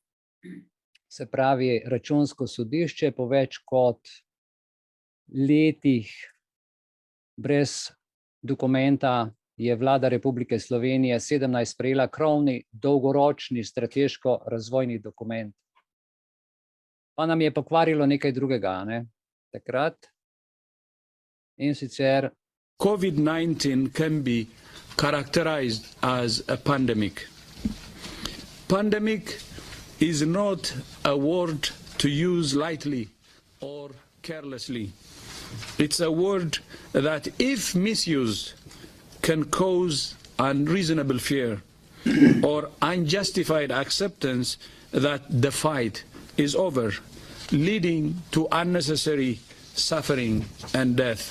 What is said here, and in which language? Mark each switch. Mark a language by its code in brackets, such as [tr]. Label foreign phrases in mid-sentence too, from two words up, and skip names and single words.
[sl] Se pravi, Računsko sodišče po več kot letih brez dokumenta je Vlada Republike Slovenije 17 sprejela krovni, dolgoročni strateško-razvojni dokument. Pa nam je pokvarilo nekaj drugega, ne? Takrat. In sicer [en] COVID-19 can be characterized as a pandemic. Pandemic is not a word to use lightly or carelessly. It's a word that, if misused, can cause unreasonable fear or unjustified acceptance that the fight is over, leading to unnecessary suffering and death.